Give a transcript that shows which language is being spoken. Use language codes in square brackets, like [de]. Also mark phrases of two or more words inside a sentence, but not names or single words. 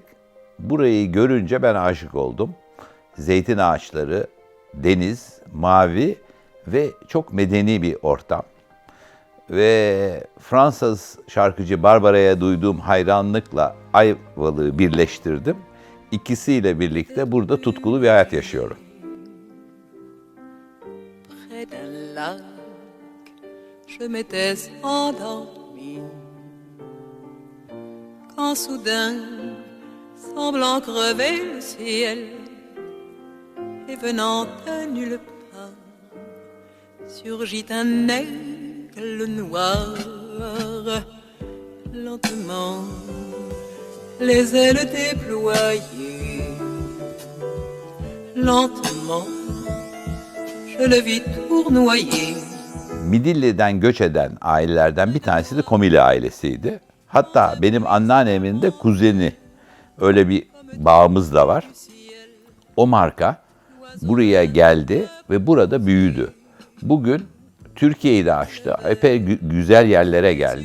[tr] Burayı görünce ben aşık oldum. Zeytin ağaçları, deniz, mavi ve çok medeni bir ortam. Ve Fransız şarkıcı Barbara'ya duyduğum hayranlıkla Ayvalık'ı birleştirdim. İkisiyle birlikte burada tutkulu bir hayat yaşıyorum. [fr] Je m'étais endormie quand soudain, semblant crever le ciel et venant de nulle part, surgit un aigle noir. Lentement, les ailes déployées. Lentement, je le vis tournoyer. [tr] Midilli'den göç eden ailelerden bir tanesi de Komili ailesiydi. Hatta benim anneannemin de kuzeni, öyle bir bağımız da var. O marka buraya geldi ve burada büyüdü. Bugün Türkiye'yi de aştı. Epey güzel yerlere geldi.